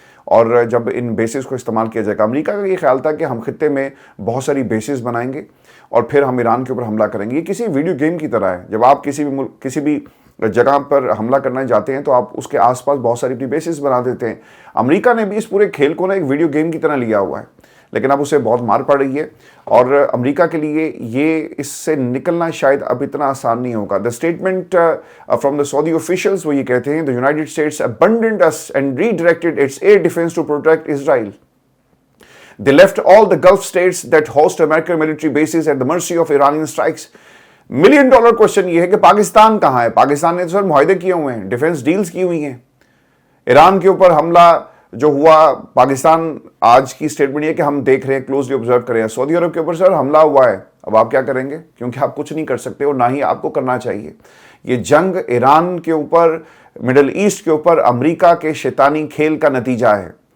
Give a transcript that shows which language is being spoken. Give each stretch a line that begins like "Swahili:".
Urdu: اور جب ان بیسز کو استعمال کیا جائے گا۔ امریکہ کا یہ خیال تھا کہ ہم خطے میں بہت ساری بیسز بنائیں گے اور پھر ہم ایران کے اوپر حملہ کریں گے۔ یہ کسی ویڈیو گیم کی طرح ہے، جب آپ کسی بھی جگہ پر حملہ کرنا جاتے ہیں تو آپ اس کے آس پاس بہت ساری اپنی بیسز بنا دیتے ہیں۔ امریکہ نے بھی اس پورے کھیل کو نا ایک ویڈیو گیم کی طرح لیا ہوا ہے، لیکن اب اسے بہت مار پڑ رہی ہے اور امریکہ کے لیے یہ اس سے نکلنا شاید اب اتنا آسان نہیں ہوگا۔
English: The statement from the Saudi officials
Urdu: وہ یہ کہتے ہیں
English: The United States abandoned us and redirected its air defense to protect Israel. They left all the Gulf states that host American military bases at the mercy of Iranian strikes.
Urdu: $1 million question یہ ہے کہ پاکستان کہاں ہے؟ پاکستان نے تو سر معاہدے کیے ہوئے ہیں، ڈیفنس ڈیلز کی ہوئی ہیں۔ ایران کے اوپر حملہ جو ہوا، پاکستان آج کی سٹیٹمنٹ یہ کہ ہم دیکھ رہے ہیں،
English: closely observe
Urdu: کر رہے ہیں۔ سعودی عرب کے اوپر سر حملہ ہوا ہے، اب آپ کیا کریں گے؟ کیونکہ آپ کچھ نہیں کر سکتے اور نہ ہی آپ کو کرنا چاہیے۔ یہ جنگ ایران کے اوپر، مڈل ایسٹ کے اوپر امریکہ کے شیطانی کھیل کا نتیجہ ہے۔